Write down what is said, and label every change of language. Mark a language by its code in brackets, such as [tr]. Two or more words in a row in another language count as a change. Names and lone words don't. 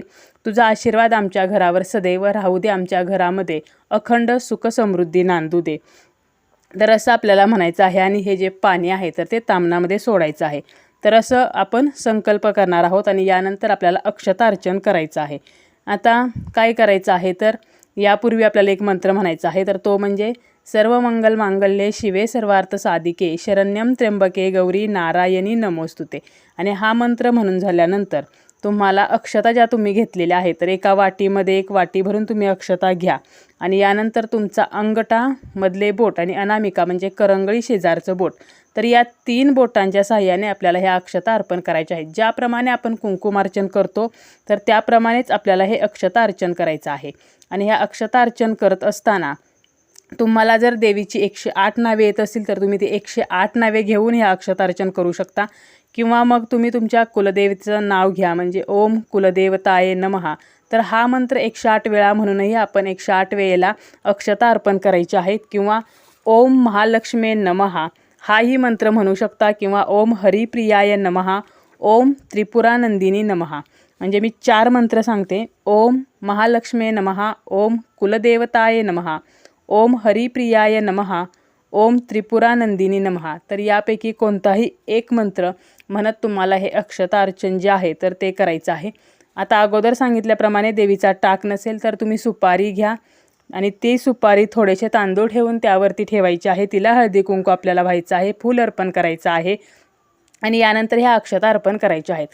[mr] तुझा आशीर्वाद आमच्या घरावर सदैव राहू दे. आमच्या घरामध्ये अखंड सुख समृद्धी नांदू दे. तर असं आपल्याला म्हणायचं आहे आणि हे जे पाणी आहे तर ते तामणामध्ये सोडायचं आहे. तर असं आपण संकल्प करणार आहोत आणि यानंतर आपल्याला अक्षता अर्चन करायचं आहे. आता काय करायचं आहे तर यापूर्वी आपल्याला एक मंत्र म्हणायचा आहे, तर तो म्हणजे [sa] सर्व मंगल मांगल्ये शिवे सर्वार्थ साधिके शरण्यम त्र्यंबके गौरी नारायणी नमोस्तुते. [mr] आणि हा मंत्र म्हणून झाल्यानंतर तुम्हाला अक्षता ज्या तुम्ही घेतलेल्या आहेत तर एका वाटीमध्ये एक वाटी भरून तुम्ही अक्षता घ्या आणि यानंतर तुमचा अंगठा, मधले बोट आणि अनामिका म्हणजे करंगळी शेजारचं बोट, तर या 3 बोटांच्या साहाय्याने आपल्याला ह्या अक्षता अर्पण करायच्या आहेत. ज्याप्रमाणे आपण कुंकुमार्चन करतो तर त्याप्रमाणेच आपल्याला हे अक्षता अर्चन करायचं आहे. आणि ह्या अक्षता अर्चन करत असताना तुम्हाला जर देवीची 108 नावे येत असतील तर तुम्ही ती 108 नावे घेऊन हे अक्षतार्चन करू शकता. किंवा मग तुम्ही तुमच्या कुलदेवीचं नाव घ्या, म्हणजे [sa] ओम कुलदेवताये नमः. [mr] तर हा मंत्र 108 वेळा म्हणूनही आपण 108 वेळेला अक्षता अर्पण करायचे आहेत. किंवा [sa] ओम महालक्ष्मी नमः [mr] हाही मंत्र म्हणू शकता. [sa] किंवा ओम हरिप्रियाय नमः, ओम त्रिपुरानंदिनी नमः. [mr] म्हणजे मी 4 मंत्र सांगते. [sa] ओम महालक्ष्मी नमः, ओम कुलदेवताये नमः, ओम हरिप्रियाय नमः, ओम त्रिपुरानंदिनी नमः. [mr] तर यापैकी कोणताही एक मंत्र म्हणत तुम्हाला हे अक्षता अर्चन जे आहे तर ते करायचं आहे. आता अगोदर सांगितल्याप्रमाणे देवीचा टाक नसेल तर तुम्ही सुपारी घ्या आणि ती सुपारी थोडेसे तांदूळ ठेवून त्यावरती ठेवायची आहे. तिला हळदी कुंकू आपल्याला व्हायचं आहे, फूल अर्पण करायचं आहे आणि यानंतर ह्या अक्षता अर्पण करायच्या आहेत.